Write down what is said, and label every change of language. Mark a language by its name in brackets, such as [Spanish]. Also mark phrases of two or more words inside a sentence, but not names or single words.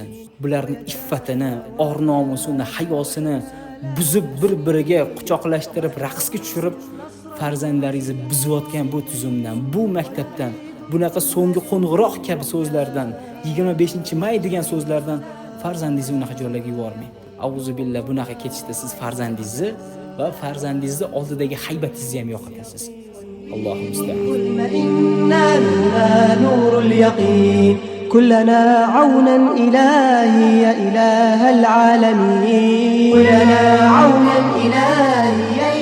[Uzbek] Bularning iffatini, or-nomusini, hayosini buzib bir-biriga quchoqlashtirib raqsga tushirib farzandlaringizni buzayotgan bu tuzumdan, bu maktabdan, bunaqa so'nggi qo'ng'iroq kabi so'zlardan, 25-may degan so'zlardan farzandingizni unaqa joylarga yubormang. [Arabic] أعوذ بالله, [Uzbek] bunaqa ketishda siz farzandingizni va farzandingizni oldidagi haybatingizni ham yo'qotasiz. [Arabic] الله المستعان. كلنا عونا إلهي يا إله العالمين كلنا عونا إلهي